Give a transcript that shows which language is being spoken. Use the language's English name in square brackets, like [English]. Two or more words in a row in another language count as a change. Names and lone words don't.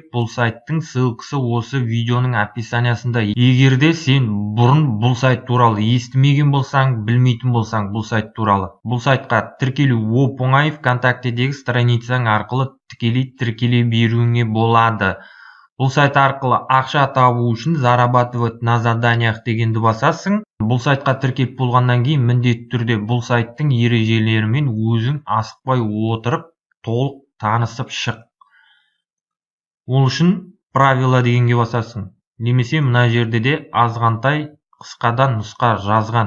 [Kazakh] Бұл сайттың ссылкасы осы видеоның описаниясында. Егер де сен бұрын бұл сайт туралы естімеген болсаң, білмейтін болсаң бұл сайт туралы. Бұл сайтқа тіркелу оп-оңай ВКонтактедегі страницаң арқылы тікелей тіркеле беруіңе болады. Бұл сайт арқылы ақша табу үшін [Russian] зарабатывать на заданиях [Kazakh] дегенді басасың. Бұл сайтқа тіркеліп болғаннан кейін міндетті түрде бұл сайттың ережелерімен өзің асықпай отырып толық танысып шық. Ол үшін правила дегенге басасың. Немесе мына жерде де азғантай қысқадан нұсқа жазған.